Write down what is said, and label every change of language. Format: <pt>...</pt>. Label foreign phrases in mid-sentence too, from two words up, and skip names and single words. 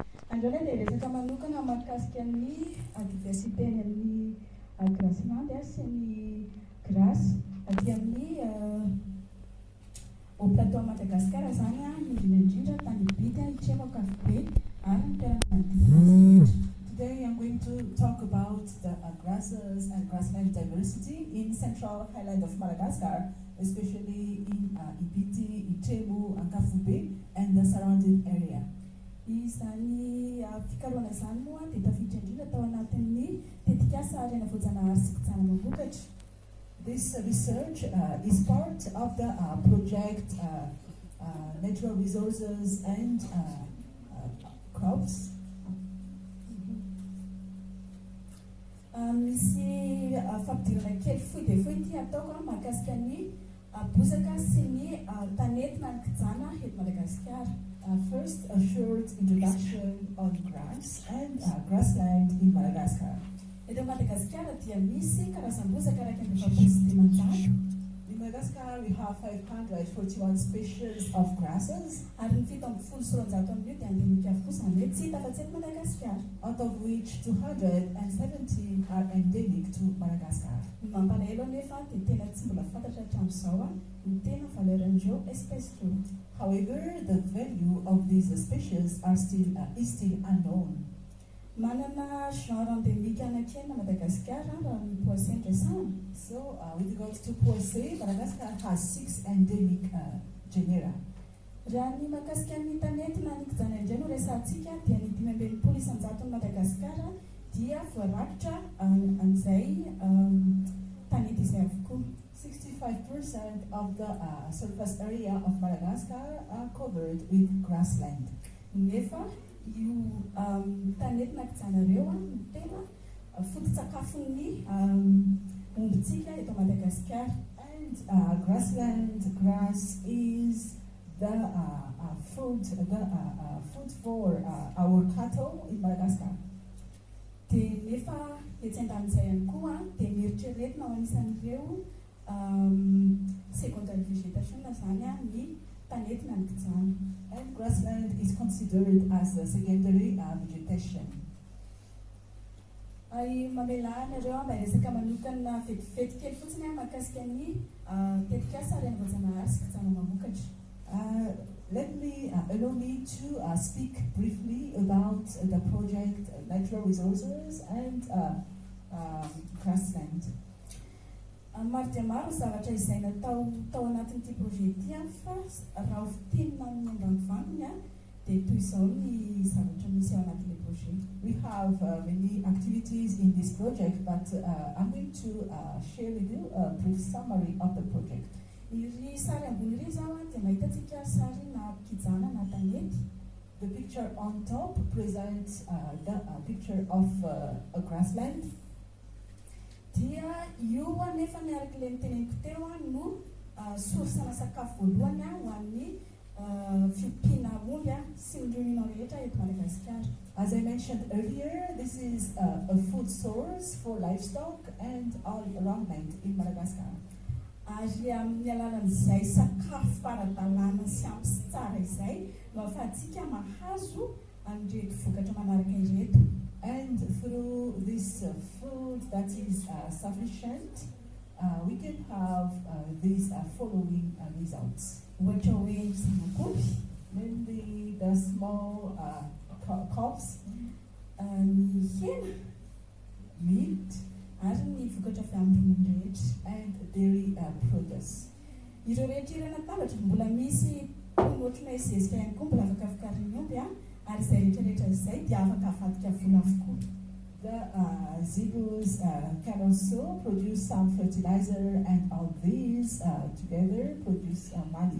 <mg>Andreo dia resaka manokana mahakasika ny diversité ny grassland sy ny grassy aty amin'ny</mg> <fr>au plateau</fr> <mg>Madagascar zany indrindra tany bity hitremo ankavy be ary ny toerana.</mg> <en>Today I'm going to talk about the grasses and grassland diversity in central highland of Madagascar, especially in Ibiti, Itremo, Ankafube, and the surrounding area.</en> <mg>Izany fikarohana zany moa dia tafiditra indrindra tao anatin'ny tetikasa arena voajanahary sy fitsahana mambokatra.</mg> <en>This research is part of the project Natural Resources and Crops.</en> <mg>Misy fampidirana kely fohy dia fohy ity ataoko mahakasika ny bozaka sy ny tanetina ny kijana eto Madagasikara.</mg> <en>First, a short introduction on grass and grassland in Madagascar.</en> <mg>Eto Madagasikara dia misy karazam-bozaka raika amby efapolo sy dimanjato.</mg> <en>In Madagascar, we have 541 species of grasses,</en> <mg>ary ny fito amby folo sy roanjato amin'io dia endemika avokoa zany hoe tsy hita afa-tsy eto Madagasikara.</mg> <en>out of which 270 are endemic to Madagascar.</en> <mg>Mampalahelo nefa dia tena tsy mbola fantatra hatramin'izao ny tena valeuran'ireo espèce ireo.</mg> <en>However, the value of these species is still unknown.</en> <mg>Manana</mg> <fr>genre endémique</fr> <mg>anankena Madagascar raha ny poisson resana.</mg> <en>So, with regards to poisson, Madagascar has 6 endemic genera.</en> <mg>Raha ny mahakasika ny tanetina ny kijana indray no resantsika dia ny 520 ny Madagasikara dia voarakitra an'izay tanety izay avokoa.</mg> <en>65% of the surface area of Madagascar are covered with grassland.</en> <mg>Nefa io tanetina kijana ireo no tena foto-tsakafon'ny ombintsika eto Madagasikara.</mg> <en>And grass is the food for our cattle in Madagascar.</en> <mg>Dia nefa etsy andanin'izay ihany koa dia mieritreretina ho anisan'ireo</mg> <en>secondary vegetation</en> <mg>zany ny tanetina ny kijana.</mg> <en>And grassland is considered as a secondary vegetation.</en> <mg>Mamela nareo mba resaka manokana vetivety kely fotsiny mahakasika ny tetikasa arena voajanahary sy kijana mamokatra.</mg> <en>Allow me to speak briefly about the project Natural Resources and Grassland.</en> <mg>Maro dia maro zavatra izay natao tao anatin'ity projet ity fa raha hotenina amin'ny ambanivohany dia toy izao ny zavatra misy ao anatin'ilay projet.</mg> <en>We have many activities in this project, but I'm going to share with you a brief summary of the project.</en> <mg>Iry sary ambony iry zao dia mahitatsika sary na kijana na tanety.</mg> <en>The picture on top presents the picture of a grassland.</en> <mg>Dia io nefa miaraka ilay niteneniko teo no source-na sakafo voalohany ho an'ny fiompiana omby sy ny ronono rehetra eto Madagasikara.</mg> <en>As I mentioned earlier, this is a food source for livestock and all around land in Madagascar.</en> <mg>Ary amin'ny alalan'izay sakafo ara-dalàna sy ampy sy tsara izay no ahafahantsika mahazo an'ireto vokatra manaraka ireto.</mg> <en>And through this food that is sufficient, we can have these following results.</en> <mg>Ohatra hoe zanakoby,</mg> <en>mainly the small crops,</en> <mg>ny hena,</mg> <en>meat,</en> <mg>ary ny vokatra avy amin'ny ronono rehetra,</mg> <en>and dairy produce.</en> <mg>Ireo rehetra ireo natabatra mbola misy ohatrana zezika ihany koa mbola afaka vokarin'ny omby ary izay rehetrarehetra izay dia afaka avadika vola avokoa.</mg> <en>The zebu's can also produce some fertilizer, and all these together produce money.</en>